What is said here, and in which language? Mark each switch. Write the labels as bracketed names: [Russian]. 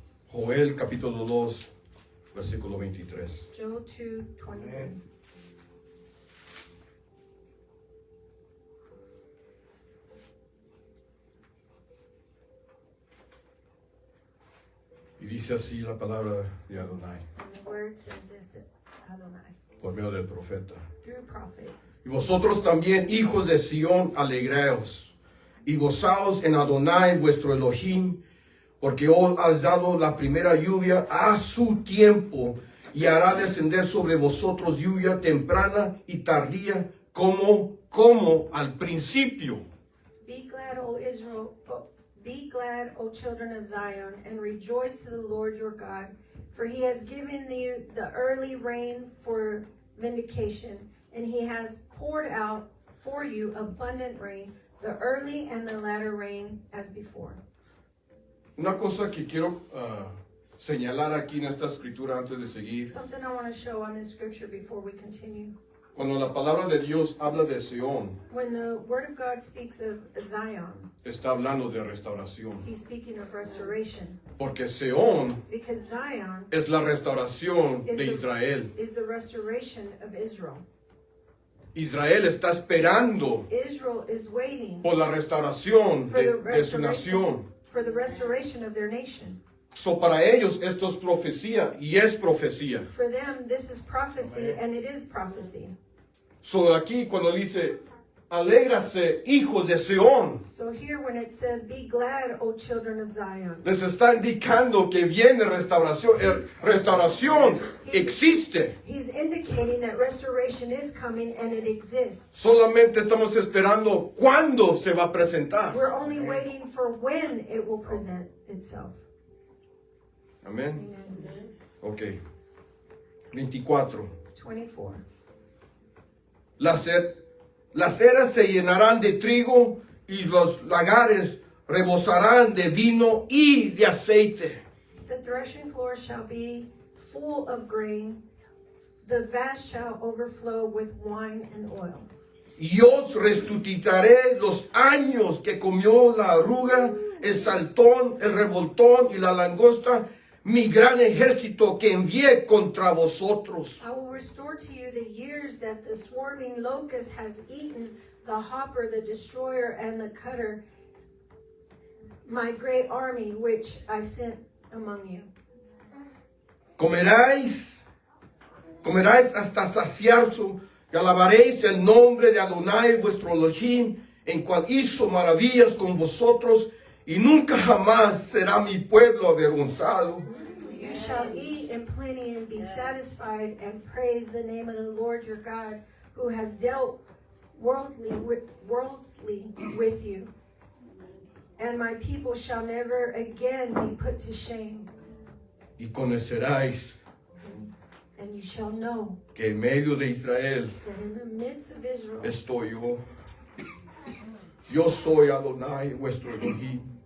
[Spanish] Joel capítulo 2, versículo 23. Joel 2:23. Y dice así la palabra de Adonai, [English] And the word says this, Adonai, [Spanish] por medio del profeta. [English] through prophet. [Spanish] Y vosotros también, hijos de Sión, alegraos y gozaos en Adonai vuestro Elohim, porque os has dado la primera lluvia a su tiempo, y hará descender sobre vosotros lluvia temprana y tardía, como al principio. [English] Be glad, O Israel, be glad, O children of Zion, and rejoice to the Lord your God, for he has given you the early rain for vindication, and he has poured out for you abundant rain, the early and the latter rain as before. [Spanish] Una cosa que quiero señalar aquí en esta escritura antes de seguir. [English] Something I want to show on this scripture before we continue. [Spanish] Cuando la palabra de Dios habla de Sión, [English] When the word of God speaks of Zion, [Spanish] está hablando de restauración. [English] he's speaking of restoration. [Spanish] Porque Sión [English] Because Zion [Spanish] es la restauración de Israel. [English] is the restoration of Israel. [Spanish] Israel está esperando [English] Israel is waiting [Spanish] por la restauración [English] for the [Spanish] de su nación. [English] restoration of their nation. [Spanish] So para ellos esto es profecía y es profecía. [English] For them, this is prophecy, and it is prophecy. [Spanish] So aquí cuando dice, alégrase, hijos de Sión, [English] So here when it says, be glad, O children of Zion, [Spanish] les está indicando que viene restauración. Restauración existe. [English] he's indicating that restoration is coming and it exists. [Spanish] Solamente estamos esperando cuándo se va a presentar. [English] We're only waiting for when it will present itself. [Spanish] Amén. [English] Amen. [Spanish] Ok. 24. 24. Las eras se llenarán de trigo y los lagares rebosarán de vino y de aceite. [English] The threshing floor shall be full of grain, the vats shall overflow with wine and oil. [Spanish] Y os resucitaré los años que comió la arruga, el saltón, el revoltón y la langosta, mi gran ejército que envié contra vosotros. [English] I will restore to you the years that the swarming locust has eaten, the hopper, the destroyer, and the cutter, my great army which I sent among you. [Spanish] Comeráis hasta saciarse y alabaréis el nombre de Adonai vuestro Elohim, en cual hizo maravillas con vosotros, y nunca jamás será mi pueblo avergonzado. [English] You shall eat in plenty and be satisfied, and praise the name of the Lord your God, who has dealt worldly with you. And my people shall never again be put to shame. [Spanish] Y conoceráis [English] And you shall know [Spanish] que en medio de Israel [English] that in the midst of Israel, [Spanish] estoy yo. Yo soy Adonai vuestro Elohim,